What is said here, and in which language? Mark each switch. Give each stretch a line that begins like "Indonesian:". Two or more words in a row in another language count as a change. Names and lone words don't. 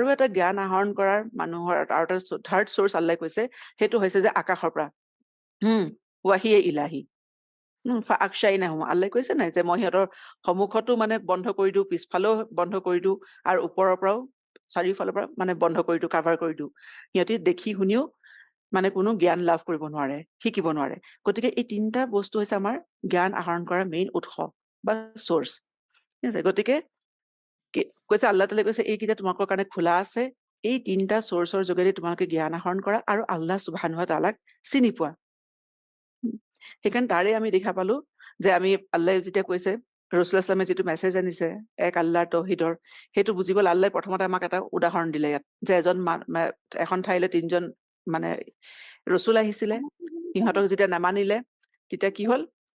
Assamese: এটা জ্ঞান আহৰণ কৰাৰ মানুহৰ আৰু এটা
English: third source
Assamese: আল্লাহে কৈছে হেতু হৈছে যে আকাশৰ পৰা ওয়াহিয়ে ইলাহি ফাকশাইনাহুম আল্লাহে কৈছে নাই যে মই হিহঁতৰ সন্মুখতো মানে বন্ধ কৰি দিও পিছফালেও বন্ধ কৰি দিও আৰু ওপৰৰ পৰাও চাৰিওফালৰ পৰা মানে বন্ধ কৰি দিও কভাৰ কৰি দিও হিহঁতি দেখি শুনিও মানে কোনো জ্ঞান লাভ কৰিব নোৱাৰে শিকিব নোৱাৰে গতিকে এই তিনটা বস্তু হৈছে আমাৰ জ্ঞান আহৰণ কৰাৰ মেইন উৎস বা সোর্স ঠিক আছে গতিকে কৈছে আল্লাহ তাআলাই কৈছে এইকেইটা তোমালোকৰ কাৰণে খোলা আছে এই তিনটা সোর্সৰ যোগেদি তোমালোকে জ্ঞান আহৰণ কৰা আৰু
Arabic: الله سبحانه وتعالى
Assamese: চিনি পোৱা সেইকাৰণে তাৰে আমি দেখা পালো যে আমি আল্লাহে যেতিয়া কৈছে
Arabic: رسول الله صلى الله عليه
Assamese: যেটো মেছেজ আনিছে এক আল্লাহৰ তৌহিদৰ হেতু বুজিবলৈ আল্লাহে প্ৰথমতে আমাক এটা উদাহৰণ দিলে ইয়াত যে এখন ঠাইলৈ তিনজন মানে ৰাসূল আহিছিলে সিহঁতক যেতিয়া নামানিলে তেতিয়া কি হল